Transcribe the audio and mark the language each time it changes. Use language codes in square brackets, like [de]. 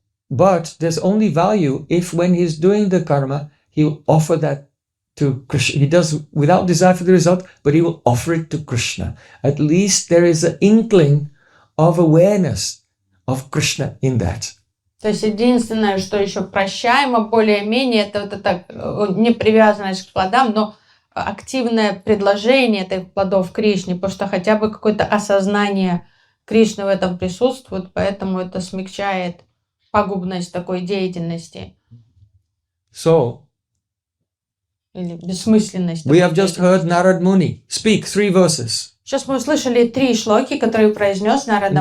[en] But there's only value if when he's doing the karma, he will offer that to Krishna. He does without desire for the result, but he will offer it to Krishna. At least there is an inkling of awareness of Krishna in that. [ru] То есть единственное, что еще прощаемо более-менее, это вот эта непривязанность к плодам, но активное предложение этих плодов Кришне, потому что хотя бы какое-то осознание Кришны в этом присутствует, поэтому это смягчает пагубность такой деятельности [en] So, [ru] или бессмысленность. [en] we have just heard Narad Muni speak 3 verses. [ru] Сейчас мы услышали 3 шлоки, которые произнес Нарада